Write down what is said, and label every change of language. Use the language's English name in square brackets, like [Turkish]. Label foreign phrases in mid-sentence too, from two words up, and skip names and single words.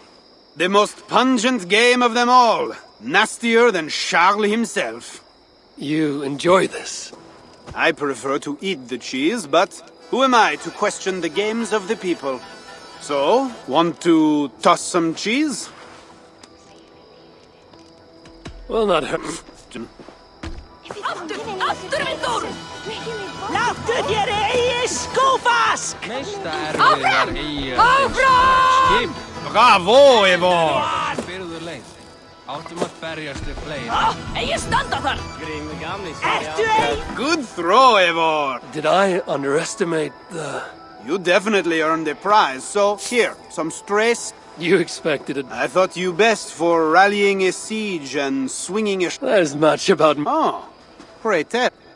[English] The most pungent game of them all. Nastier than Charles himself. You enjoy this? I prefer to eat the cheese, but who am I to question the games of the people? So, want to toss some cheese? Will not hurt. [Icelandic] Láttu þér eigi skófask! Áfram! Bravo, Eivor! Áttum að berjast við fleiri. Eigi standa þar! Ertu ei? [English] Good throw, Eivor! Did I underestimate the... You definitely earned the prize, so here, some strays. You expected it. I thought you best for rallying a siege and swinging a... There's much about... Oh, pray tell.